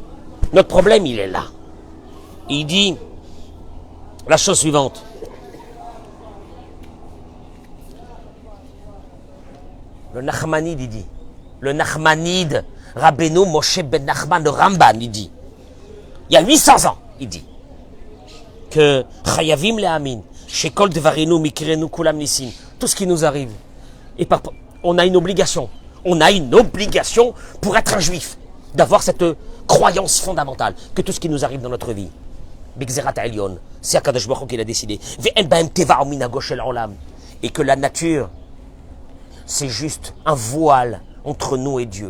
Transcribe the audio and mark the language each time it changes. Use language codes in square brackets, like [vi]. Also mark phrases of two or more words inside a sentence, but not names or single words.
[fr] Notre problème, il est là. Il dit la chose suivante. Le Nachmanide, il dit. Le Nachmanide, Rabbeinu Moshe ben Nachman, le Ramban, il dit. Il y a 800 ans, il dit. [he] Que חייבים להאמין, שכל דברינו מקרינו כולם נסים. [fr] Tout ce qui nous arrive. Et on a une obligation. On a une obligation pour être un juif. D'avoir cette croyance fondamentale. Que tout ce qui nous arrive dans notre vie. C'est Akadosh Baruch Hu qui l'a décidé. Et que la nature, c'est juste un voile entre nous et Dieu.